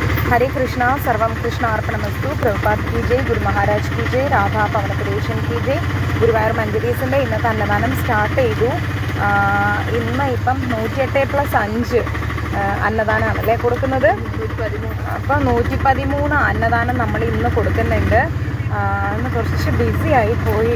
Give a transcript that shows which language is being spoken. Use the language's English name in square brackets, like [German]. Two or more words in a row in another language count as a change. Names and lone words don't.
[Hindi] हरे कृष्णा [Sanskrit] सर्वम कृष्ण अर्पणमस्तु [Hindi] प्रभुपाद की जय गुरु महाराज की जय राधा പവനപുരേശൻ की जय [Malayalam] ഗുരുവായൂർ മഞ്ജരീസിൻ്റെ ഇന്നത്തെ അന്നദാനം സ്റ്റാർട്ട് ചെയ്തു. ഇന്ന് ഇപ്പം 108+5 അന്നദാനമാണല്ലേ കൊടുക്കുന്നത്. അപ്പം 113 അന്നദാനം നമ്മൾ ഇന്ന് കൊടുക്കുന്നുണ്ട്. ഇന്ന് കുറച്ച് ബിസി ആയി പോയി.